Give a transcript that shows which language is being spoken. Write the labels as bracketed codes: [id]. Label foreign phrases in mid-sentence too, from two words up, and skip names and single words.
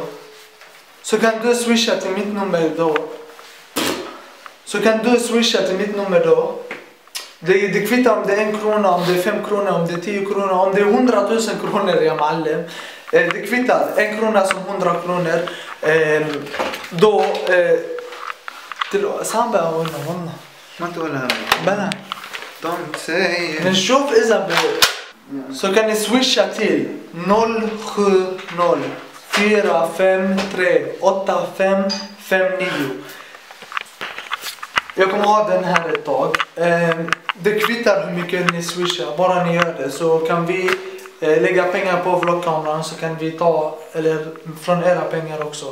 [sv] Så kan du swisha till mitt nummer då. Det kvittar om det är 1 krona, om det är 5 kronor, om det är 10 kronor, om det är 100 000 kronor, ja Malem. Det kvittar 1 krona som 100 kronor. Då till Samba och någon. [ar] ما تقولها بلا [en] don't say [ar] نشوف إذا [sv] så kan ni swisha till 070 453 8559. Jag kommer ha den här ett tag. Det kvittar hur mycket ni swishar, bara ni gör det så kan vi lägga pengar på vloggkameran så kan vi ta eller från era pengar också.